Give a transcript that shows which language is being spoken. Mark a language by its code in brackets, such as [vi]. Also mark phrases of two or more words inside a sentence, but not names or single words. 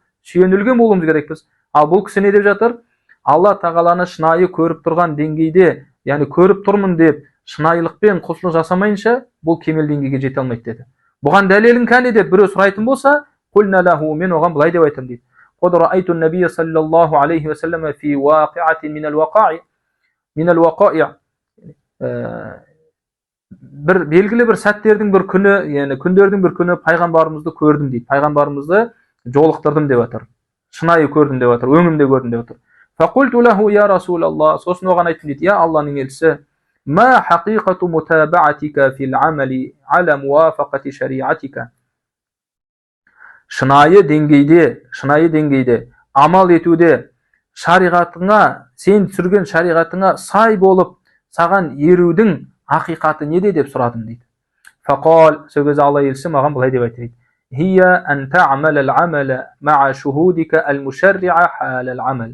[kk] Сүйенілген болуымыз керекпіз. Ал бұл кісі не деп жатыр? Алла тағаланы шынайы көріп тұрған деңгейде, яғни көріп тұрмын деп шынайылықпен құлшылық жасамайынша, бұл кемел деңгейге жете алмайды деді. Бұған дәлелің қане деп біреу сұрайтын болса, [ar] قلنا له, [kk] мен оған былай деп айтамын дейді. [ar] قد رأيت النبي صلى الله عليه وسلم في واقعة من الوقائع. [kk] Бір белгілі бір сәттердің бір күні, яғни күндердің бір күні пайғамбарымызды көрдім дейді. Пайғамбарымызды жолықтырдым деп жатыр. Шынайы көрдім деп жатыр, өңімде көрдім деп жатыр. [ar] فقلت له يا رسول الله. [kk] Сосын оған айттым дейді, я Алланың елшісі, [ar] ما حقيقة متابعتك في العمل على موافقة شريعتك. [kk] Шынайы деңгейде амал етуде шариғатыңа, сен түсірген шариғатыңа сай болып саған ерудің ақиқаты неде деп сұрадым дейді. [ar] فقال, [kk] сол кезде Алла елшісі маған былай деп айтты дейді. [ar] هي أن تعمل العمل مع شهودك المشرع حال العمل.